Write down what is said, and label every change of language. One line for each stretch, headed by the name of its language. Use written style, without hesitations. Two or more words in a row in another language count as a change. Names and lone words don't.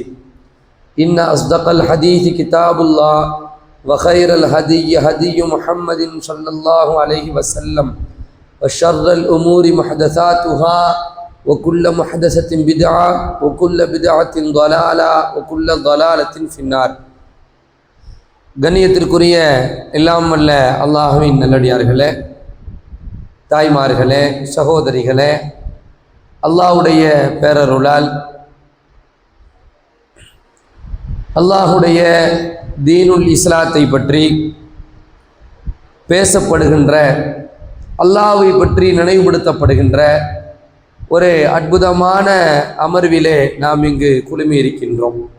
Arabic: إن أصدق الحديث كتاب الله وخير الهدي هدي محمد صلى الله عليه وسلم وشر الأمور محدثاتها وكل محدثة بدعة وكل بدعة ضلالة وكل ضلالة في النار.
Tamil: கண்ணியத்திற்குரிய எல்லாம் வல்ல அல்லாஹ்வின் நல்லடியார்களே, தாய்மார்களே, சகோதரிகளே, அல்லாஹ்வுடைய பேரருளால் அல்லாஹ்வுடைய தீனுல் இஸ்லாத்தை பற்றி பேசப்படுகின்ற, அல்லாஹ்வை பற்றி நினைவுபடுத்தப்படுகின்ற ஒரு அற்புதமான அமர்விலே நாம் இங்கு குழுமி இருக்கின்றோம்.